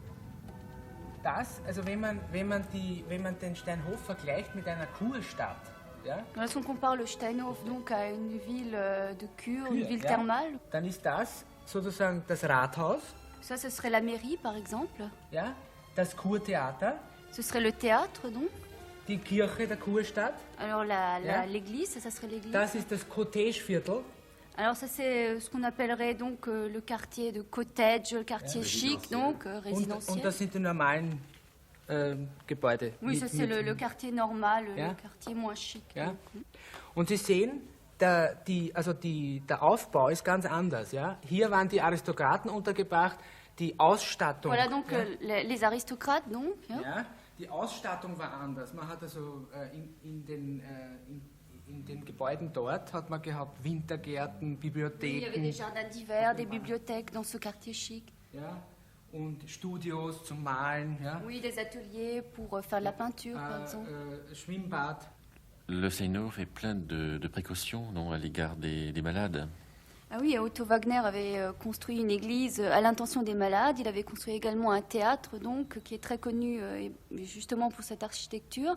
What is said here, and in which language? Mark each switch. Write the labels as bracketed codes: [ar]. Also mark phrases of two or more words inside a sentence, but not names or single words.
[de] Das, also wenn man den Steinhof vergleicht mit einer Kurstadt, Ja? [fr] Lorsqu'on compare le Steinhof donc à une ville de cure, une ville thermale, [de] dann ist das sozusagen das Rathaus. [fr] Ça, ce serait la mairie, par exemple. [de] Ja? Das Kurtheater. [fr] Ce serait le théâtre, donc. [de] Die Kirche der Kurstadt. [fr] Alors l'église, ça serait l'église. [de] Das ist das Cottage-Viertel. [fr] Alors ça c'est ce qu'on appellerait donc le quartier de cottage, le quartier chic, donc résidentiel. [de] Und das sind die normalen Gebäude. [fr] Oui, ça c'est le quartier normal, le quartier moins chic. [de] Ja? Und Sie sehen, der Aufbau ist ganz anders. Ja? Hier waren die Aristokraten untergebracht, die Ausstattung. [fr] Voilà donc les aristocrates donc. [de] Ja? Die Ausstattung war anders. Man hat also in den Gebäuden dort hat man gehabt Wintergärten, Bibliotheken. [fr] Il y avait des jardins d'hiver, des bibliothèques dans ce quartier chic. [de] Ja? Und Studios zum Malen. Ja? [fr] Oui, des ateliers pour faire de la peinture, par exemple. [de] Schwimmbad. [fr] Le Steinhof est plein de précautions non, à l'égard des malades. Ah oui, Otto Wagner avait construit une église à l'intention des malades. Il avait construit également un théâtre, donc, qui est très connu justement pour cette architecture.